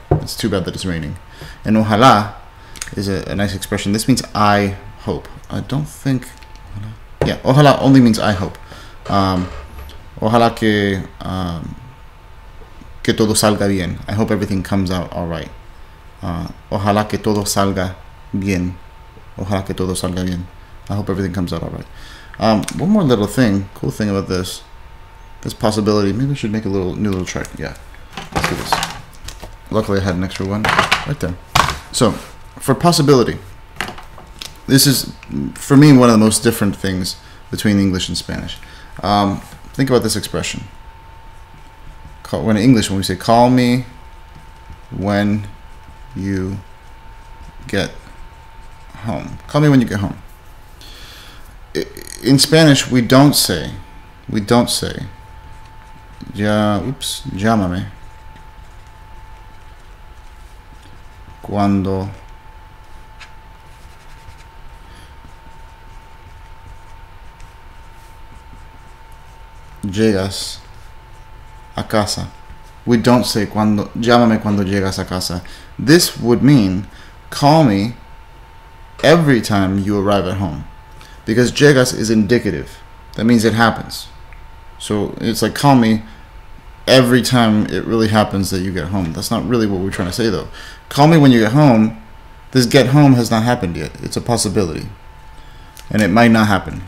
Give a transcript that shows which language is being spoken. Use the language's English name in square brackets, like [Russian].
[English] It's too bad that it's raining. And ojalá is a nice expression. This means I hope. I don't think, yeah, ojalá only means I hope. [Spanish] Ojalá que todo salga bien. [English] I hope everything comes out all right. [Spanish] Ojalá que todo salga bien. Ojalá que todo salga bien. [English] I hope everything comes out all right. One more little thing, cool thing about this possibility. Maybe we should make a new little chart. Yeah, let's do this. Luckily I had an extra one right there. So for possibility, this is for me one of the most different things between English and Spanish. Think about this expression. when in English, when we say call me when you get home. Call me when you get home. In Spanish, we don't say, [Spanish] llámame cuando llegas a casa. [English] We don't say [Spanish] llámame cuando llegas a casa. [English] This would mean call me every time you arrive at home, because llegas is indicative. That means it happens. So it's like call me every time it really happens that you get home. That's not really what we're trying to say though. Call me when you get home. This get home has not happened yet. It's a possibility. And it might not happen.